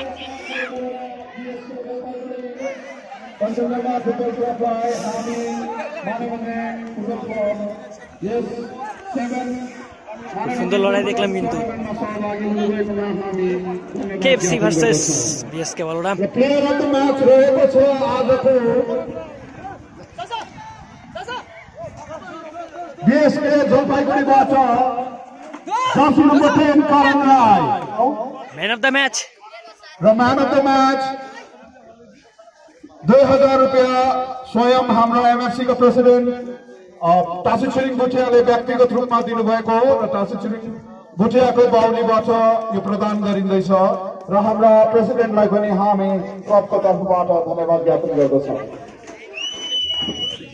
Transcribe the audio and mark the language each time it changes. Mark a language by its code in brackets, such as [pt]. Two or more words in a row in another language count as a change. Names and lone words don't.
[bn] সুন্দর লড়াই দেখলাম কিন্তু কেএফসি [en] versus BSK [bn] বলরাম [ne] बीएसके जलपाइगुडीबाट जर्सी नम्बर 10 करण राई [en] man of the match [ne] र [en] man of the match [ne] 2000 रुपैयाँ स्वयं हाम्रो एमएफसी को प्रेसिडेन्ट टासी छिरिङ भुटियाले व्यक्तिगत रूपमा दिनुभएको हो र टासी छिरिङ भुटियाको बाहुलीबाट यो प्रदान गरिँदैछ र हाम्रा प्रेसिडेन्टलाई पनि हामी क्लबको तर्फबाट धन्यवाद ज्ञापन गर्दछौँ।